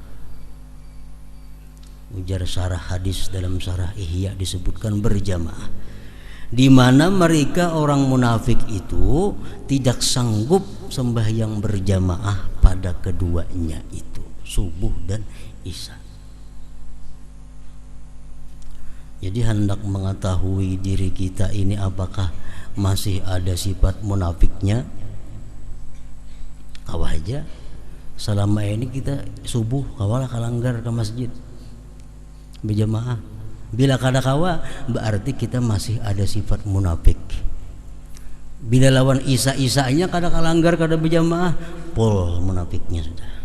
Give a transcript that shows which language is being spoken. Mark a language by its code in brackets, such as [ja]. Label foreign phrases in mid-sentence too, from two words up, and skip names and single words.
[id] Ujar syarah hadis dalam syarah Ihya disebutkan berjamaah, di mana mereka orang munafik itu tidak sanggup sembahyang berjamaah pada keduanya itu, subuh dan isya. Jadi hendak mengetahui diri kita ini apakah masih ada sifat munafiknya, [bjn] kawah aja selama ini kita subuh kawalah kalanggar ke masjid berjamaah. Bila kada kawa berarti kita masih ada sifat munafik. Bila lawan isa-isanya kada kalanggar kada berjamaah, pol munafiknya sudah.